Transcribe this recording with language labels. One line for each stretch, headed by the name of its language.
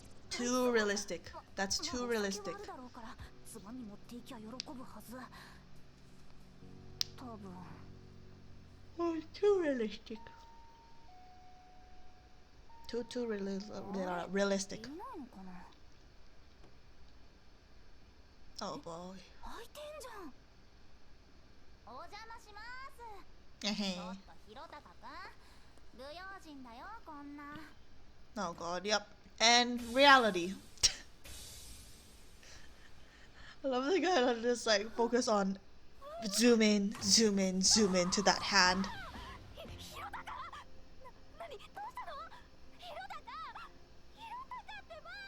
English: Too realistic. That's too realistic.
Japanese: 島に持っていきゃ喜ぶはず。多分。
English: Oh, too realistic. Too realistic.
Japanese: いないのかな。
English: Oh boy.
Japanese: 開いてんじゃん。お邪魔します。ち
English: Hey.
Japanese: ょっとひろたかくん、不用心だよこんな。
English: Oh god, yep. And reality. I love the guy that just like focus on zoom in to that hand.
Japanese: ひろたか、なにどうしたの。ひろたか、ひろたかってば。